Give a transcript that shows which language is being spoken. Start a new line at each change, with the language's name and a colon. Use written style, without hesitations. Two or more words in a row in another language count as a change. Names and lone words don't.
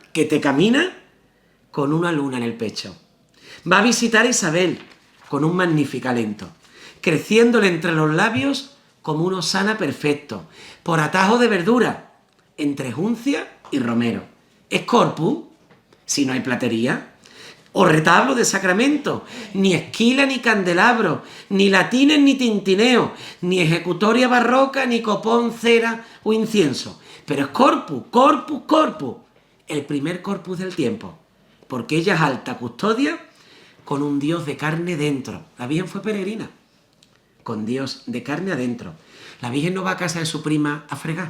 Spanish: Que te camina con una luna en el pecho. Va a visitar a Isabel con un magnífico alento, creciéndole entre los labios como uno sana perfecto, por atajo de verdura, entre juncia y romero. ¿Es corpus? Si no hay platería. O retablo de sacramento, ni esquila ni candelabro, ni latines ni tintineo, ni ejecutoria barroca, ni copón, cera o incienso. Pero es corpus, corpus, corpus. El primer corpus del tiempo. Porque ella es alta custodia con un Dios de carne dentro. La Virgen fue peregrina, con Dios de carne adentro. La Virgen no va a casa de su prima a fregar.